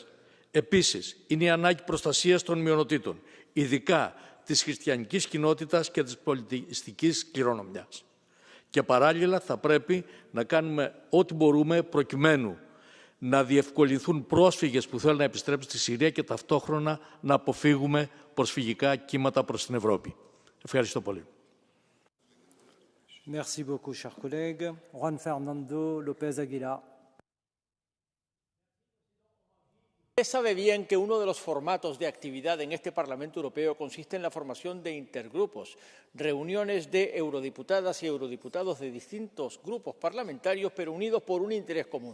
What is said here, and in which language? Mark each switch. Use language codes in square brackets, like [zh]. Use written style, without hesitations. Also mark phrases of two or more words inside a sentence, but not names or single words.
[el] Επίσης, είναι η ανάγκη προστασίας των μειονοτήτων, ειδικά της χριστιανικής κοινότητας και της πολιτιστικής κληρονομιάς. Και παράλληλα θα πρέπει να κάνουμε ό,τι μπορούμε προκειμένου να διευκολυνθούν πρόσφυγες που θέλουν να επιστρέψουν στη Συρία και ταυτόχρονα να αποφύγουμε προσφυγικά κύματα προς την Ευρώπη. Ευχαριστώ πολύ. [fr] Merci beaucoup, cher collègue. Juan Fernando López Aguilar. [es] Usted sabe bien que uno de los formatos de actividad en este Parlamento Europeo consiste en la formación de intergrupos, reuniones de eurodiputadas y eurodiputados de distintos grupos parlamentarios, pero unidos por un interés común.